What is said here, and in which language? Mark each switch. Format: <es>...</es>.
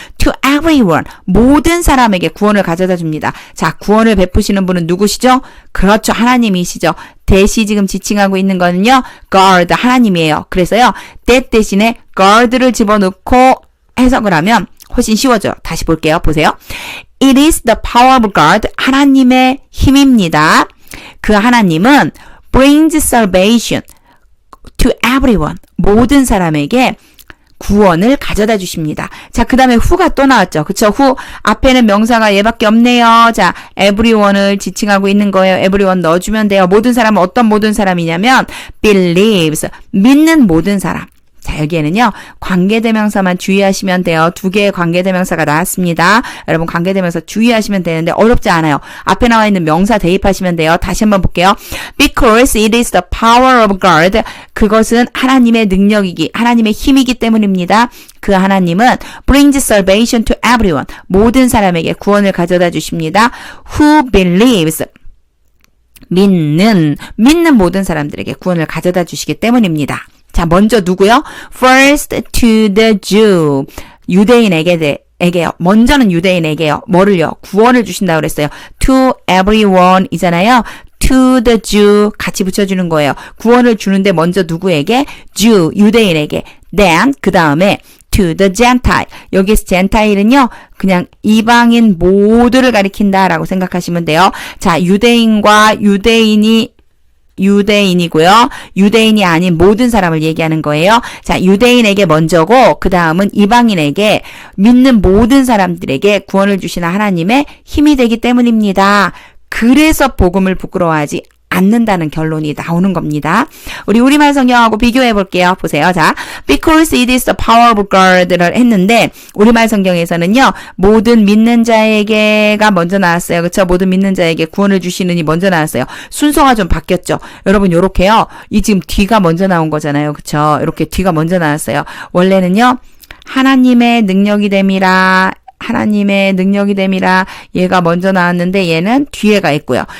<en>to everyone</en> <ko>모든 사람에게 구원을 가져다 줍니다. 자 구원을 베푸시는 분은 누구시죠? 그렇죠. 하나님이시죠. that이 지금 지칭하고 있는 거는요. God 하나님이에요. 그래서요. that 대신에 God를 집어넣고 해석을 하면 훨씬 쉬워져요. 다시 볼게요. 보세요.</ko> <en>It is the power of God</en> <ko>하나님의 힘입니다. 그 하나님은</ko> <en>brings salvation to everyone.</en> <ko>모든 사람에게 구원을 가져다 주십니다. 자, 그 다음에 who가 또 나왔죠. 그쵸? who. 앞에는 명사가 얘밖에 없네요. 자, everyone을 지칭하고 있는 거예요. everyone 넣어주면 돼요. 모든 사람은 어떤 모든 사람이냐면 believes. 믿는 모든 사람. 자, 여기에는요. 관계대명사만 주의하시면 돼요. 2개의 관계대명사가 나왔습니다. 여러분 관계대명사 주의하시면 되는데 어렵지 않아요. 앞에 나와 있는 명사 대입하시면 돼요. 다시 한번 볼게요.</ko> <en>Because it is the power of God.</en> <ko>그것은 하나님의 능력이기, 하나님의 힘이기 때문입니다. 그 하나님은</ko> <en>brings salvation to everyone.</en> <ko>모든 사람에게 구원을 가져다 주십니다.</ko> <en>Who believes.</en> <ko>믿는 모든 사람들에게 구원을 가져다 주시기 때문입니다. 자, 먼저 누구요?</ko> <en>First to the Jew.</en> <ko>유대인에게 에게요. 먼저는 유대인에게요. 뭐를요? 구원을 주신다 그랬어요.</ko> <en>To everyone</en> <ko>이잖아요.</ko> <en>To the Jew</en> <ko>같이 붙여주는 거예요. 구원을 주는데 먼저 누구에게? Jew, 유대인에게.</ko> <en>Then</en> <ko>그 다음에</ko> <en>to the Gentile.</en> <ko>여기서 Gentile은요. 그냥 이방인 모두를 가리킨다라고 생각하시면 돼요. 자, 유대인과 유대인이고요. 유대인이 아닌 모든 사람을 얘기하는 거예요. 자, 유대인에게 먼저고 그 다음은 이방인에게 믿는 모든 사람들에게 구원을 주시는 하나님의 힘이 되기 때문입니다. 그래서 복음을 부끄러워하지 않는다는 결론이 나오는 겁니다. 우리 우리말 성경하고 비교해 볼게요. 보세요. 자,</ko> <en>because it is the power of God</en> <ko>를 했는데 우리말 성경에서는요. 모든 믿는 자에게가 먼저 나왔어요. 그렇죠? 모든 믿는 자에게 구원을 주시느니 먼저 나왔어요. 순서가 좀 바뀌었죠. 여러분 요렇게요. 이 지금 뒤가 먼저 나온 거잖아요. 그렇죠? 이렇게 뒤가 먼저 나왔어요. 원래는요. 하나님의 능력이 됨이라 하나님의 능력이 됨이라 얘가 먼저 나왔는데 얘는 뒤에 가 있고요.</ko>